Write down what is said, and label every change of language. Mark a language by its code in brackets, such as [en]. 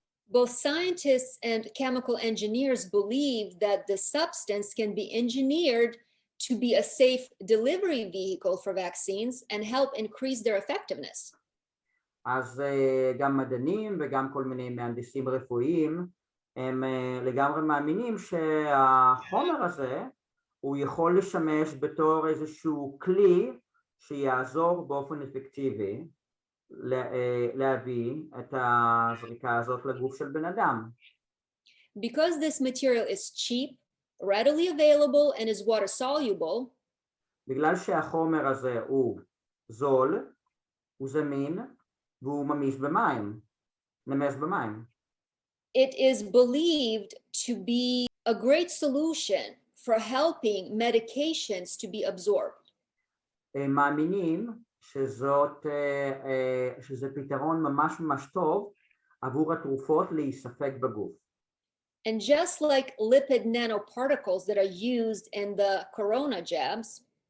[en] Both scientists and chemical engineers believe that the substance can be engineered to be a safe delivery vehicle for vaccines and help increase their effectiveness. [he] אז גם מדענים וגם כל מיני מהנדסים רפואיים הם לגמרי מאמינים שהחומר הזה הוא יכול לשמש בתור איזשהו כלי שיעזור באופן אפקטיבי להביא את הזריקה הזאת לגוף של בן אדם. [en] Because this material is cheap, readily available and is water soluble, [he] בגלל שהחומר הזה הוא זול, הוא זמין והוא ממיס במים, נמס במים. [en] it is believed to be a great solution for helping medications to be absorbed. [he] מאמינים שזה פתרון ממש ממש טוב עבור התרופות להיספק בגוף. [en] And just like lipid nanoparticles that are used in the corona jabs,